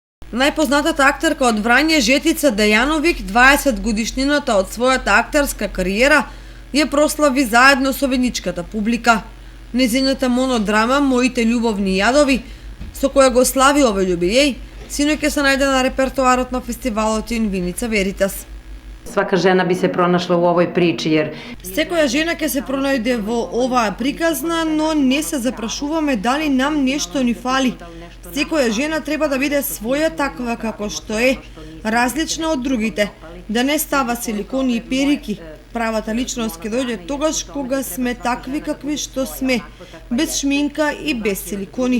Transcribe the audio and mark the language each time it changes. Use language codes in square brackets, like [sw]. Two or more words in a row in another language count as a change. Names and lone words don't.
[mk] Најпознатата актерка од Врање Жетица Дејановиќ 20 годишнината од својата актерска кариера ја прослави заедно со веничката публика. Незината монодрама Моите љубовни јадови, со која го слави овој јубилеј, синоќ се најде на репертоарот на фестивалот in Vinica Veritas. [sr] Svaka žena bi se pronašla u ovoj priči jer [mk] Секоја жена ќе се пронајде во оваа приказна, но не се запрашуваме дали нам нешто ни фали. Секоја жена треба да биде своја таква како што е, различна од другите, да не става силикони и перики. Правата личност ќе дојде тогаш кога сме такви какви што сме, без шминка и без силикони.